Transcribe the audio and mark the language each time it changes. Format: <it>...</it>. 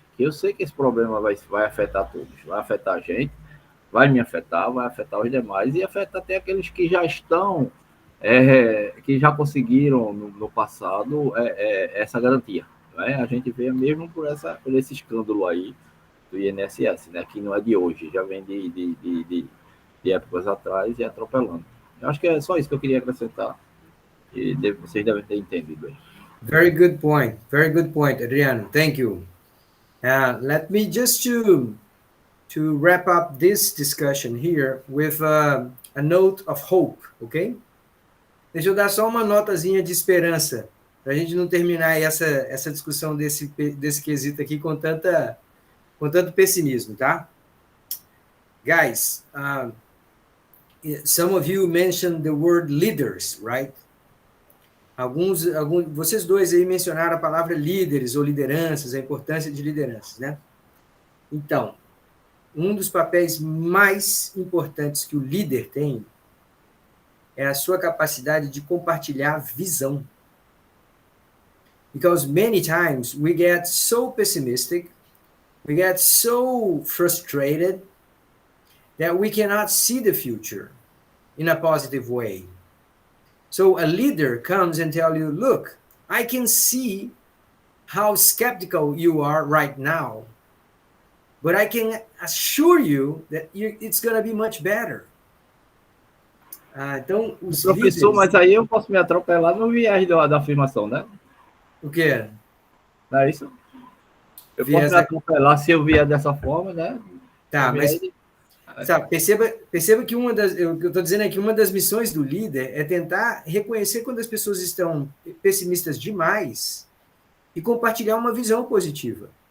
<pt>Que eu sei que esse problema vai afetar todos, vai afetar a gente, vai me afetar, vai afetar os demais e afetar até aqueles que já estão, que já conseguiram no passado essa garantia. Né? A gente vê mesmo por esse escândalo aí do INSS, né? Que não é de hoje, já vem de épocas atrás e atropelando. Eu acho que é só isso que eu queria acrescentar. E vocês devem ter entendido aí.</pt> <en>Very good point, Adriano. Thank you. Let me just to wrap up this discussion here with a note of hope, ok?</en> <pt>Deixa eu dar só uma notazinha de esperança, para a gente não terminar essa discussão desse quesito aqui com tanto pessimismo, tá?</pt> <en>Guys, some of you mentioned the word leaders, right?</en> <pt>Vocês dois aí mencionaram a palavra líderes ou lideranças, a importância de lideranças, né? Então, um dos papéis mais importantes que o líder tem é a sua capacidade de compartilhar visão.</pt> <en>Because many times we get so pessimistic, we get so frustrated that we cannot see the future in a positive way. So a leader comes and tells you, look, I can see how skeptical you are right now, but I can assure you that it's going to be much better.</en> <pt>Então, os professor, líderes... mas aí eu posso me atropelar no viés da afirmação, né? O quê? Não é isso? Eu posso me atropelar se eu vier dessa forma, né? Tá, mas... Sabe, perceba que eu estou dizendo aqui, uma das missões do líder é tentar reconhecer quando as pessoas estão pessimistas demais e compartilhar uma visão positiva.</pt>